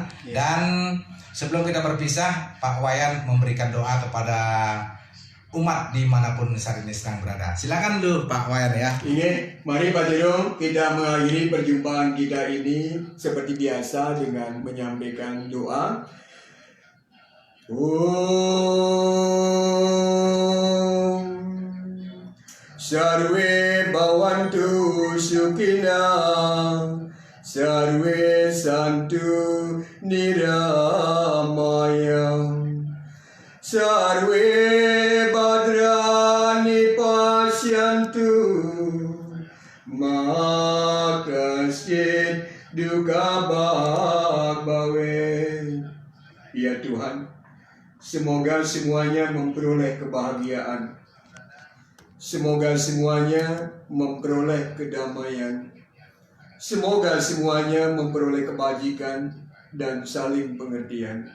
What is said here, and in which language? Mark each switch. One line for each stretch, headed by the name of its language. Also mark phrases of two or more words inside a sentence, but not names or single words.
Indonesian: Dan sebelum kita berpisah, Pak Wayan memberikan doa kepada umat dimanapun saat ini sedang berada. Silakan dulu Pak Wayan ya. Ini, mari Pak Jedong, kita mengakhiri perjumpaan kita ini seperti biasa dengan menyampaikan doa.
Sanskrit: ॐ सर्वे भवन्तु सुखिनः सर्वे सन्तु निरामयाः सर्वे भद्राणि पश्यन्तु मा कश्चिद् दुःख भागभवेत्.
Indonesian: Ya Tuhan, semoga semuanya memperoleh kebahagiaan. Semoga semuanya memperoleh kedamaian. Semoga semuanya memperoleh kebajikan dan saling pengertian.